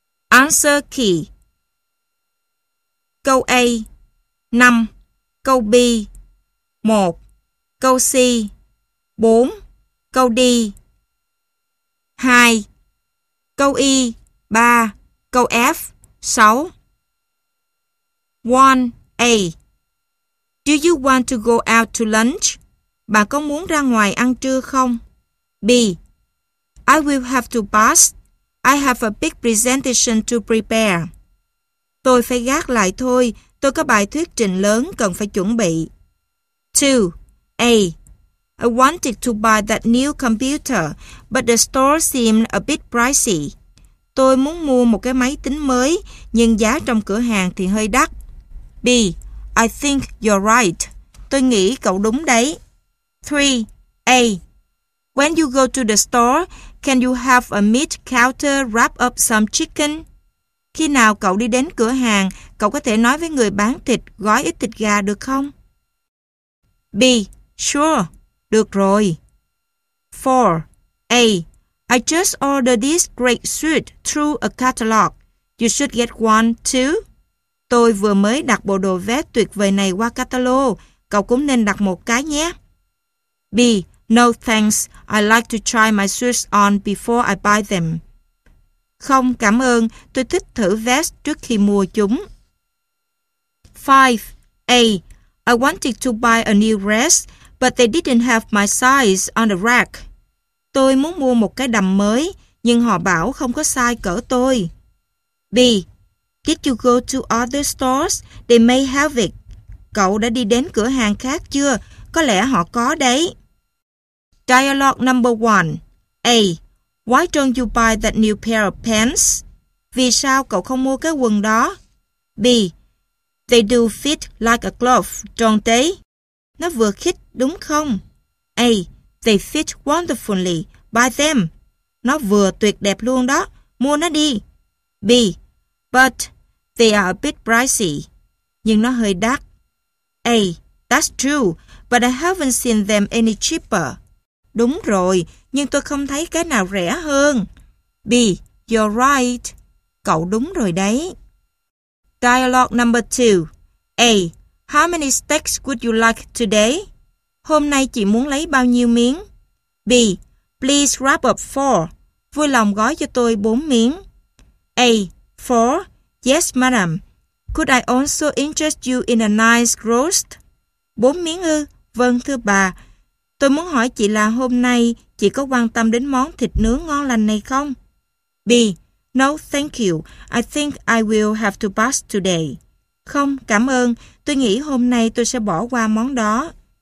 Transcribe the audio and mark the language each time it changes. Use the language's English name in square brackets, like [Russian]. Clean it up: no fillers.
[English] Answer key. [Vietnamese] Câu A. 5. Câu B. 1. Câu C. 4. Câu D. 2. Câu Y. 3. Câu F. 6. [English] 1A. Do you want to go out to lunch? [Vietnamese] Bà có muốn ra ngoài ăn trưa không? [English] B. I will have to pass. I have a big presentation to prepare. [Vietnamese] Tôi phải gác lại thôi. Tôi có bài thuyết trình lớn cần phải chuẩn bị. [English] 2A. I wanted to buy that new computer, but the store seemed a bit pricey. [Vietnamese] Tôi muốn mua một cái máy tính mới, nhưng giá trong cửa hàng thì hơi đắt. [English] B. I think you're right. [Vietnamese] Tôi nghĩ cậu đúng đấy. [English] 3A. When you go to the store, can you have a meat counter wrap up some chicken? [Vietnamese] Khi nào cậu đi đến cửa hàng, cậu có thể nói với người bán thịt gói ít thịt gà được không? [English] B. Sure. [Vietnamese] Được rồi. [English] 4A. I just ordered this great suit through a catalog. You should get one too. [Vietnamese] Tôi vừa mới đặt bộ đồ vest tuyệt vời này qua catalog. Cậu cũng nên đặt một cái nhé. [English] B. No thanks. I like to try my suits on before I buy them. [Vietnamese] Không, cảm ơn. Tôi thích thử vest trước khi mua chúng. [English] 5A. I wanted to buy a new dress, but they didn't have my size on the rack. [Vietnamese] Tôi muốn mua một cái đầm mới, nhưng họ bảo không có size cỡ tôi. [English] B. Did you go to other stores? They may have it. [Vietnamese] Cậu đã đi đến cửa hàng khác chưa? Có lẽ họ có đấy. [English] Dialogue number 1. A. Why don't you buy that new pair of pants? [Vietnamese] Vì sao cậu không mua cái quần đó? [English] B. They do fit like a glove, don't they? [Vietnamese] Nó vừa khít, đúng không? [English] A. They fit wonderfully. Buy them. [Vietnamese] Nó vừa tuyệt đẹp luôn đó. Mua nó đi. [English] B. But they are a bit pricey. [Vietnamese] Nhưng nó hơi đắt. [English] A. That's true, but I haven't seen them any cheaper. [Vietnamese] Đúng rồi, nhưng tôi không thấy cái nào rẻ hơn. [English] B. You're right. [Vietnamese] Cậu đúng rồi đấy. [English] Dialogue number 2. A. How many steaks would you like today? [Vietnamese] Hôm nay chị muốn lấy bao nhiêu miếng? [English] B. Please wrap up 4. [Vietnamese] Vui lòng gói cho tôi 4 miếng. [English] A. 4. Yes, madam. Could I also interest you in a nice roast? [Vietnamese] 4 miếng ư? Vâng, thưa bà. Tôi muốn hỏi chị là hôm nay chị có quan tâm đến món thịt nướng ngon lành này không? [English] B. No, thank you. I think I will have to pass today. [Vietnamese] Không, cảm ơn. Tôi nghĩ hôm nay tôi sẽ bỏ qua món đó.